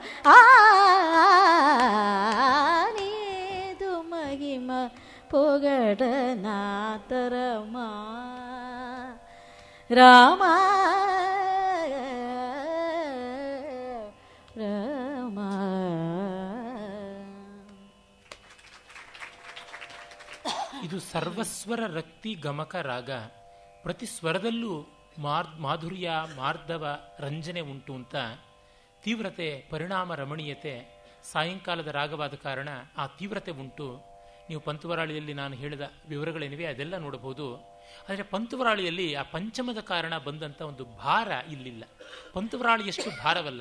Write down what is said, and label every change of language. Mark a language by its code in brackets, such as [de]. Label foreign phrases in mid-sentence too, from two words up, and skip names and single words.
[te] నీదు మహిమ పొగడనాతరమ రామ రామ. [kn] ಇದು ಸರ್ವಸ್ವರ ರಕ್ತಿ ಗಮಕ ರಾಗ. ಪ್ರತಿ ಸ್ವರದಲ್ಲೂ ಮಾಧುರ್ಯ ಮಾರ್ಧವ ರಂಜನೆ ಉಂಟು ಅಂತ ತೀವ್ರತೆ ಪರಿಣಾಮ ರಮಣೀಯತೆ ಸಾಯಂಕಾಲದ ರಾಗವಾದ ಕಾರಣ ಆ ತೀವ್ರತೆ ಉಂಟು. ನೀವು ಪಂತುವರಾಳಿಯಲ್ಲಿ ನಾನು ಹೇಳಿದ ವಿವರಗಳೇನಿವೆ ಅದೆಲ್ಲ ನೋಡಬಹುದು. ಆದರೆ ಪಂತುವರಾಳಿಯಲ್ಲಿ ಆ ಪಂಚಮದ ಕಾರಣ ಬಂದಂಥ ಒಂದು ಭಾರ ಇಲ್ಲಿಲ್ಲ. ಪಂತುವರಾಳಿಯಷ್ಟು ಭಾರವಲ್ಲ.